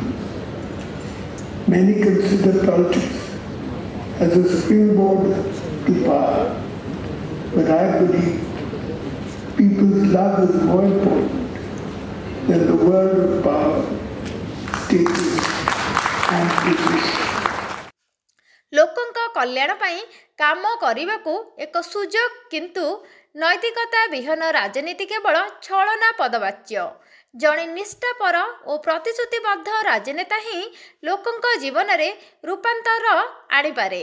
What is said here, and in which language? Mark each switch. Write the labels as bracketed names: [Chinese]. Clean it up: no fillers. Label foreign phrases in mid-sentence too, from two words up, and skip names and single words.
[English] Many consider politics as a springboard to power, but I believe people's love is more important than the world of power, status, and position. [Odia] ଲୋକଙ୍କ କଲ୍ୟାଣ ପାଇଁ କାମ କରିବାକୁ ଏକ ସୁଯୋଗ, କିନ୍ତୁ ନୈତିକତା ବିହୀନ ରାଜନୀତି କେବଳ ଛଳନା ପଦବାଚ୍ୟ। ଜଣେ ନିଷ୍ଠାପର ଓ ପ୍ରତିଶ୍ରୁତିବଦ୍ଧ ରାଜନେତା ହିଁ ଲୋକଙ୍କ ଜୀବନରେ ରୂପାନ୍ତର ଆଣିପାରେ।